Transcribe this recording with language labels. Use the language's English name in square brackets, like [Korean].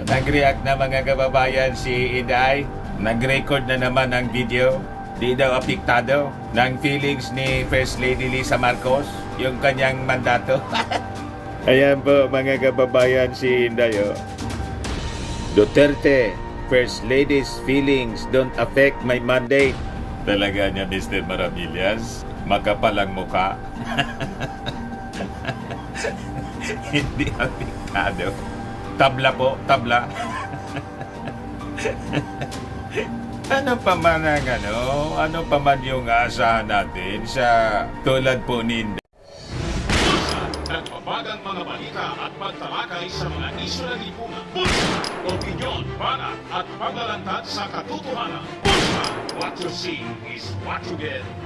[Filipino] Nag-react na mga kababayan si Inday. Nag-record na naman ng video. Di daw apektado ng feelings ni First Lady Lisa Marcos, yung kanyang mandato. Ayan po mga kababayan si Inday. [English] Duterte, First Lady's feelings don't affect my mandate. [Filipino] Talaga niya, Mr. Maravillas. Makapalang mukha. Hindi apektado. Tabla po, tabla. Ano pa man ang ano pa man yung aasahan natin sa tulad po ni Inday. Nagbabagang mga balita at pagtalakay sa mga isyu ng lipunan. Pulsa, opinyon, banat at paglalantad sa katotohanan. [English] Pulsa, what you see is what you get.